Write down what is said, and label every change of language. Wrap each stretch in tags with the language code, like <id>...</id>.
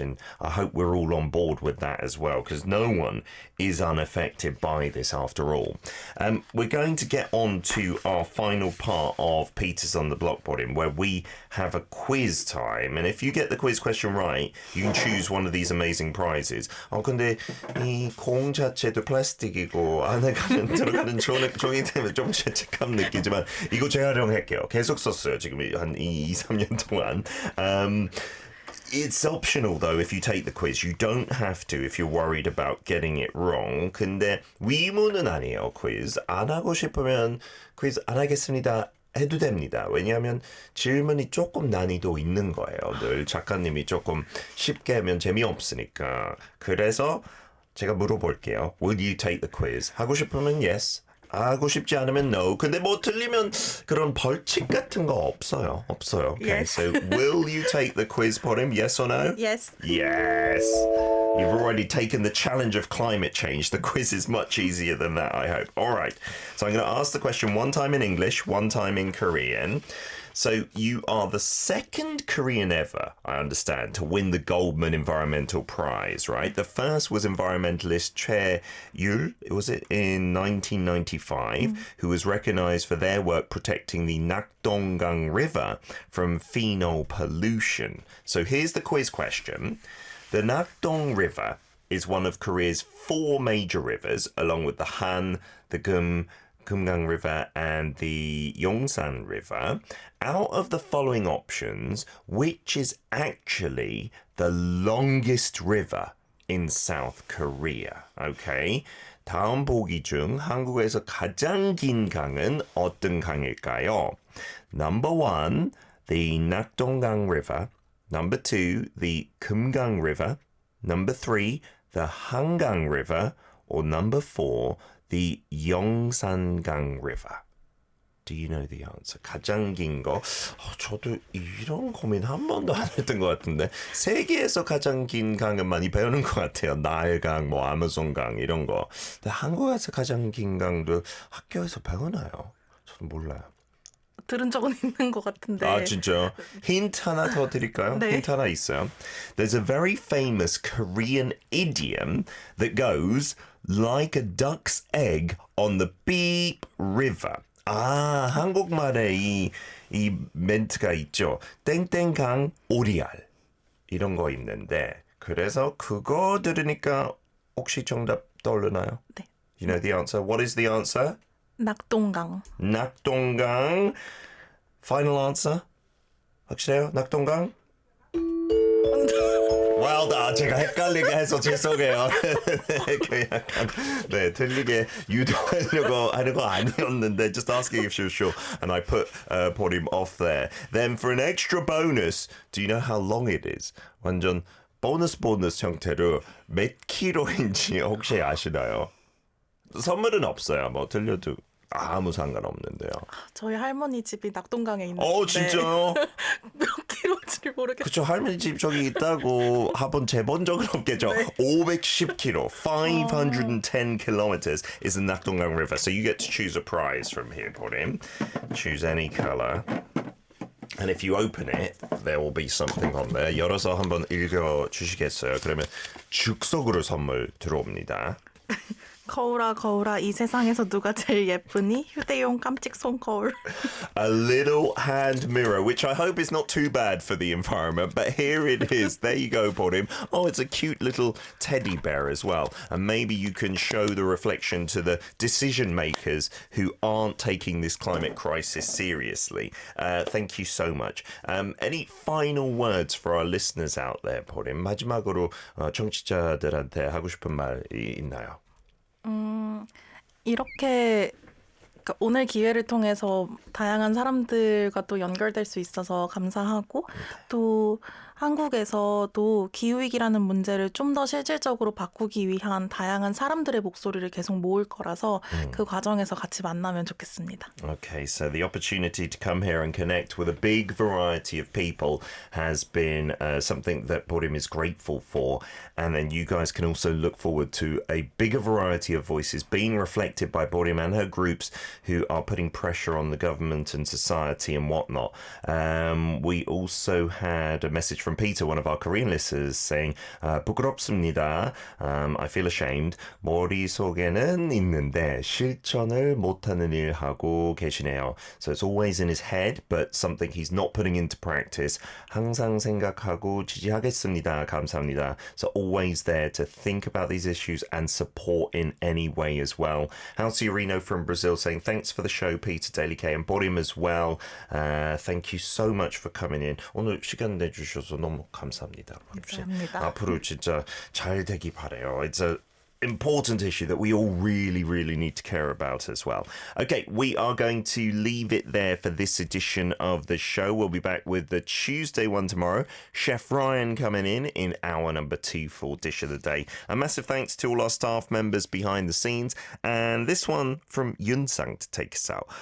<en>And I hope we're all on board with that as well, because no one is unaffected by this after all. We're going to get on to our final part of Peters on the Block, Borim, where we have a quiz time. And if you get the quiz question right, you can choose one of these amazing prizes.</en> <ko>근데 이 공 자체도 플라스틱이고 안에 들어가는 종이 때문에 좀 죄책감 느끼지만 이거 재활용할게요. 계속 썼어요. 지금 한 2-3년 동안.</ko> <en>It's optional though if you take the quiz. You don't have to if you're worried about getting it wrong.</en> <ko>근데 의무는 아니에요. quiz. 안 하고 싶으면 quiz 안 하겠습니다. 해도 됩니다. 왜냐하면 질문이 조금 난이도 있는 거예요. 늘 작가님이 조금 쉽게 하면 재미없으니까. 그래서 제가 물어볼게요.</ko> <en>Will you take the quiz?</en> <ko>하고 싶으면</ko> <en>yes.</en> <ko>하고 싶지 않으면</ko> <en>no.</en> <ko>근데 뭐 틀리면 그런 벌칙 같은 거 없어요. 없어요. Okay,</ko> <en>Yes. so will you take the quiz, Borim? Yes or no? Yes. Yes. You've already taken the challenge of climate change. The quiz is much easier than that, I hope. All right. So I'm going to ask the question one time in English, one time in Korean. So you are the second Korean ever, I understand, to win the Goldman Environmental Prize, right? The first was environmentalist Chae Yul, was it, in 1995, who was recognized for their work protecting the Nakdonggang River from phenol pollution. So here's the quiz question. The Nakdong River is one of Korea's 4 major rivers, along with the Han, the Kumgang River, and the Yongsan River. Out of the following options, which is actually the longest river in South Korea? Okay.</en> <ko>다음 보기 중 한국에서 가장 긴 강은 어떤 강일까요?</ko> <en>Number 1, the Nakdonggang River. Number 2, the Kumgang River. Number 3, the Hangang River. Or number 4, the Yongsan-gang River. Do you know the answer?</en> <ko>가장 긴 거. 저도 이런 고민 한 번도 안 했던 것 같은데 세계에서 가장 긴 강은 많이 배우는 것 같아요. 나일강, 뭐 아마존강 이런 거. 근데 한국에서 가장 긴 강도 학교에서 배우나요? 저도 몰라요. 들은 적은 있는 것 같은데. 아 진짜요? 힌트 하나 더 드릴까요? 네. 힌트 하나 있어요.</ko> <en>There's a very famous Korean idiom that goes like a duck's egg on the beep river.</en> <ko>아 한국말에 이 멘트가 있죠. 땡땡강 오리알 이런 거 있는데 그래서 그거 들으니까 혹시 정답 떠오르나요? 네.</ko> <en>You know the answer. What is the answer?</en> <ko>낙동강. 낙동강.</ko> <en>Final answer?</en> <ko>확실해요? 낙동강?</ko> <en>Well done.</en> <ko>제가 헷갈리게 해서 죄송해요. 그 약간 네 틀리게 유도하려고 하는 거 아니었는데</ko> <en>just asking if she was sure and I put him off there. Then for an extra bonus, do you know how long it is?</en> <ko>완전 보너스 형태로 몇 킬로인지 혹시 아시나요? 선물은 없어요. 뭐 들려도 아무 상관없는데요. 저희 할머니 집이 낙동강에 있는데. 진짜요? 몇 킬로인지 모르겠어요. 그쵸, 할머니 집 저기 있다고 한번 재본 적은 없겠죠.</ko> <en>510km, 510 kilometers is the Nakdongang River. So you get to choose a prize from here, 보림. Choose any color. And if you open it, there will be something on there.</en> <ko>열어서 한번 읽어주시겠어요? 그러면 즉석으로 선물 들어옵니다. 거울아 거울아 이 세상에서 누가 제일 예쁘니? 휴대용 깜찍 손거울.</ko> <en>A little hand mirror, which I hope is not too bad for the environment, but here it is. There you go, Borim. Oh, it's a cute little teddy bear as well. And maybe you can show the reflection to the decision makers who aren't taking this climate crisis seriously. Thank you so much. Any final words for our listeners out there, Borim?</en> <ko>마지막으로 청취자들한테 하고 싶은 말이 있나요? 이렇게 그러니까 오늘 기회를 통해서 다양한 사람들과 또 연결될 수 있어서 감사하고 또 한국에서도 기후위기라는 문제를 좀 더 실질적으로 바꾸기 위한 다양한 사람들의 목소리를 계속 모을 거라서 그 과정에서 같이 만나면 좋겠습니다.</ko> <en>Okay, so the opportunity to come here and connect with a big variety of people has been something that Borim is grateful for. And then you guys can also look forward to a bigger variety of voices being reflected by Borim and her groups who are putting pressure on the government and society and whatnot. We also had a message from Peter, one of our Korean listeners, saying,</en> <ko>부끄럽습니다.</ko> <en>I feel ashamed.</en> <ko>머릿속에는 있는데 실천을 못하는 일 하고 계시네요.</ko> <en>So it's always in his head, but something he's not putting into practice.</en> <ko>항상 생각하고 지지하겠습니다. 감사합니다.</ko> <en>So always there to think about these issues and support in any way as well. Halciorino from Brazil saying, thanks for the show, Peter, Daily K, and Borim as well. Thank you so much for coming in.</en> <ko>오늘 시간 내주셔서 너무 감사합니다. 감사합니다. 앞으로 진짜 잘 되기 바래요.</ko> <en>It's a important issue that we all really, really need to care about as well. Okay, we are going to leave it there for this edition of the show. We'll be back with the Tuesday one tomorrow. Chef Ryan coming in hour number 2 for Dish of the Day. A massive thanks to all our staff members behind the scenes. And this one from Yunsang to take us out.</en>